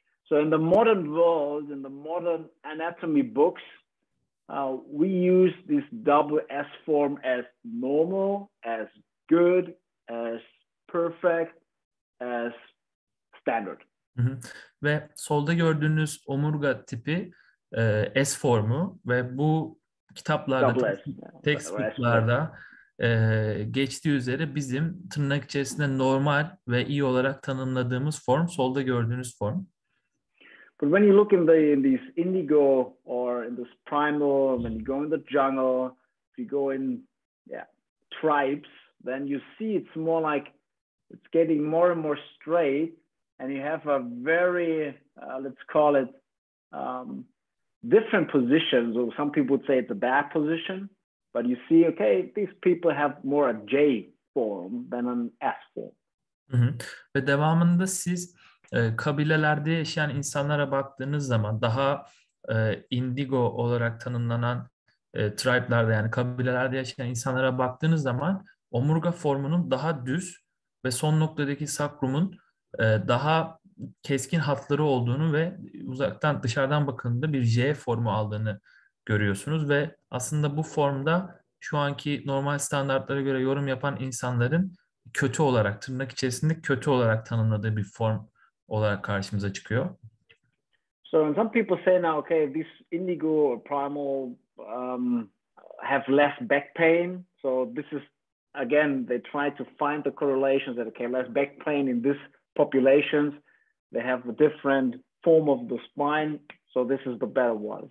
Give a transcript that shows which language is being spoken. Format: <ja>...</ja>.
<en>So in the modern world, in the modern anatomy books, we use this double S form as normal, as good, as perfect, as standard.</en> <tr>Ve solda gördüğünüz omurga tipi S formu ve bu kitaplarda, textbooklarda geçtiği üzere bizim tırnak içerisinde normal ve iyi olarak tanımladığımız form solda gördüğünüz form.</tr> <en>But when you look in these indigo or in this primal, when you go in the jungle, if you go in tribes, then you see it's more like it's getting more and more straight, and you have a very let's call it different positions. Or some people would say it's a bad position, but you see, okay, these people have more a J form than an S form.</en> <tr>Ve devamında siz kabilelerde yaşayan insanlara baktığınız zaman daha indigo olarak tanımlanan tribe'larda, yani kabilelerde yaşayan insanlara baktığınız zaman omurga formunun daha düz ve son noktadaki sakrumun daha keskin hatları olduğunu ve uzaktan dışarıdan bakıldığında bir J formu aldığını görüyorsunuz ve aslında bu formda şu anki normal standartlara göre yorum yapan insanların kötü olarak, tırnak içerisinde kötü olarak tanımladığı bir form olarak karşımıza çıkıyor.</tr> <en>So and some people say now, okay, this indigo or primal have less back pain. So this is, again, they try to find the correlations that, okay, less back pain in this populations. They have a different form of the spine. So this is the better one.</en>